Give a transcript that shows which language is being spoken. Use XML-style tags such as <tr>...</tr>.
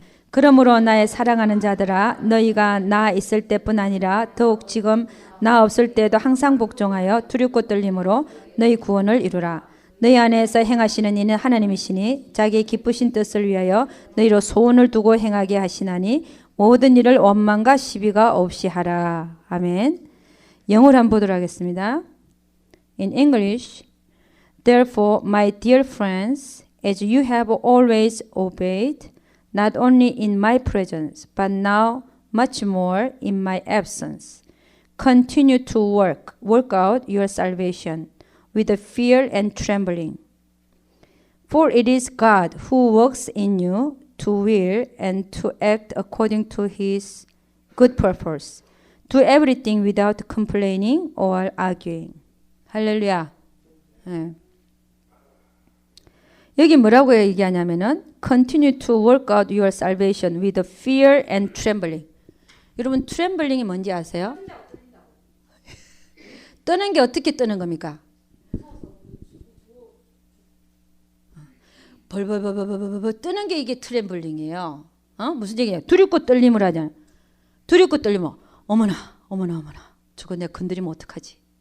<ko>그러므로 나의 사랑하는 자들아 너희가 나 있을 때뿐 아니라 더욱 지금 나 없을 때에도 항상 복종하여 두렵고 떨림으로 너희 구원을 이루라. 너희 안에서 행하시는 이는 하나님이시니 자기의 기쁘신 뜻을 위하여 너희로 소원을 두고 행하게 하시나니 모든 일을 원망과 시비가 없이 하라. 아멘. 영어로 한번 보도록 하겠습니다.</ko> <en>In English, therefore, my dear friends, as you have always obeyed, not only in my presence, but now much more in my absence, continue to work out your salvation with fear and trembling. For it is God who works in you to will and to act according to his good purpose. Do everything without complaining or arguing. 할렐루야.</en> <ko>여기 뭐라고 얘기하냐면은</ko> <en>continue to work out your salvation with fear and trembling.</en> <ko>여러분 trembling이 뭔지 아세요? 떠는 게 어떻게 떠는 겁니까? 벌벌벌벌벌벌 뜨는 게 이게 트램블링이에요. 무슨 얘기냐? 두렵고 떨림을 하잖아. 두렵고 떨리면 어머나 저거 내가 건드리면 어떡하지?</ko>